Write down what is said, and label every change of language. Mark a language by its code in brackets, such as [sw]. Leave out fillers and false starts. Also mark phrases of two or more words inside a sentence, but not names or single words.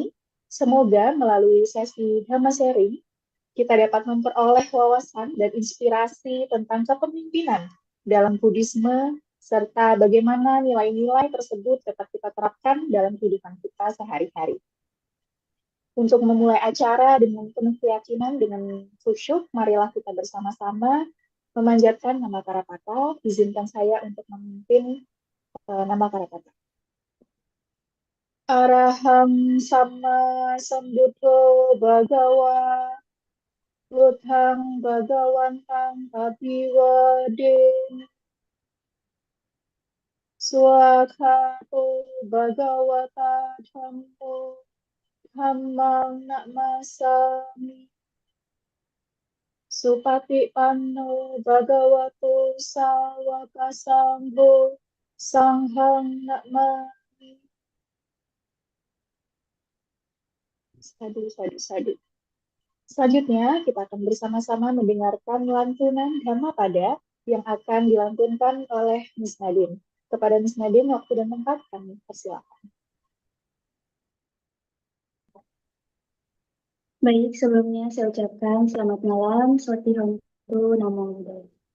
[id] Semoga melalui sesi Dhamma Sharing, kita dapat memperoleh wawasan dan inspirasi tentang kepemimpinan dalam Buddhisme, serta bagaimana nilai-nilai tersebut dapat kita terapkan dalam kehidupan kita sehari-hari. Untuk memulai acara dengan penuh keyakinan, dengan khusyuk, marilah kita bersama-sama memanjatkan nama Karapata. Izinkan saya untuk memimpin nama Karapata. [pi] Araham sama sambuddho bhagawa Buddhang Bhagawantang Abiwadena Swakhato Bhagawata Dhammo Dhammang Namasami Supatipanno Bhagavato Sawaka Sangho Sanghang Namami. Sadu. [id] Selanjutnya, kita akan bersama-sama mendengarkan lantunan Dhammapada yang akan dilantunkan oleh Miss Nadine. Kepada Miss Nadine, waktu dan tempat kami persilakan. Baik, sebelumnya saya ucapkan selamat malam, [pi] Swati Hontu, Namo Buddhaya.